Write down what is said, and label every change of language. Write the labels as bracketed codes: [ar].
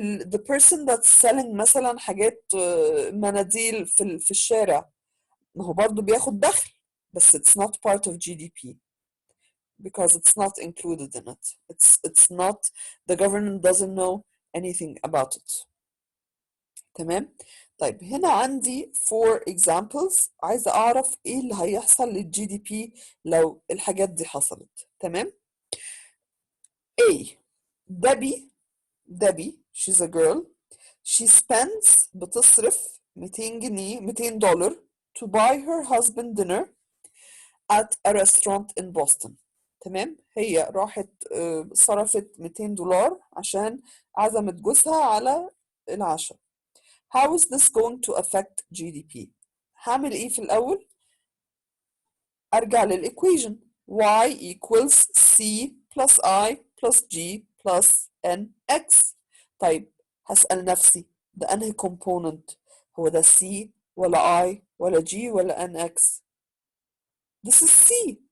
[en] The person that's selling [ar] مثلا حاجات مناديل في الشارع ما هو برضه بياخد دخل بس [en] it's not part of GDP because it's not included in it. It's not, the government doesn't know anything about it. [ar] تمام. طيب هنا عندي 4 examples عايزة أعرف إيه اللي هيحصل للجي دي بي لو الحاجات دي حصلت. تمام. [en] A Debbie she's a girl she spends [ar] بتصرف 200 جنيه [en] $200 to buy her husband dinner at a restaurant in Boston. [ar] تمام. هي راحت صرفت $200 عشان عزمت جوزها على العشاء. [en] How is this going to affect GDP؟ [ar] هعمل ايه في الأول؟ أرجع للإيكويشن [en] y equals c plus i plus g plus nx. [ar] طيب هسأل نفسي ده أنهي component؟ هو ده c ولا i ولا g ولا nx؟ [en] This is C.